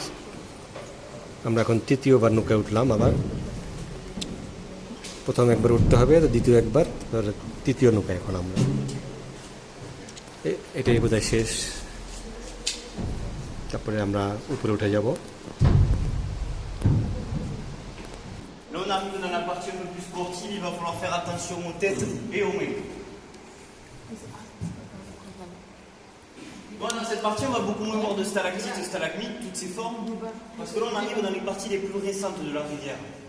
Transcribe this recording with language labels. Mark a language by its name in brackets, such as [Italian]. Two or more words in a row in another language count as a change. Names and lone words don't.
[Bangla] আমরা এখন তৃতীয়বার নৌকায় উঠলাম। আবার প্রথম একবার উঠতে হবে, দ্বিতীয় একবার, তৃতীয় নৌকায় এখন আমরা। এটাই বোধহয় শেষ। তারপরে আমরা উপরে উঠে যাব। [French] Là, on arrive dans la partie un peu plus sportive, il va falloir faire attention aux têtes et aux mains. Bon, dans cette partie, on va beaucoup moins voir de stalactites et stalagmites, toutes ces formes, parce que là, on arrive dans les parties les plus récentes de la rivière.